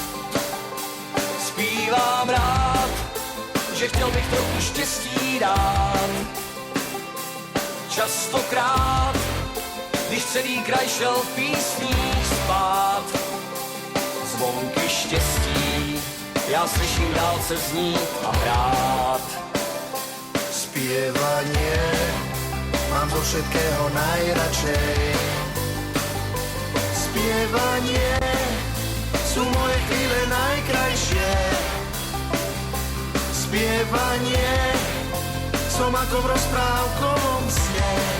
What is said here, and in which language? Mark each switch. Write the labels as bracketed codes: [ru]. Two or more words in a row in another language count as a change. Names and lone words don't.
[cs] Zpívám rád, že chtěl bych trochu štěstí dát. Častokrát, když celý kraj šel v písních spát. Zvonky štěstí, já slyším dálce znít a hrát. [sk] Spievanie mám zo všetkého najradšej. Spievanie sú moje chvíle najkrajšie. Spievanie som ako v rozprávkovom sne.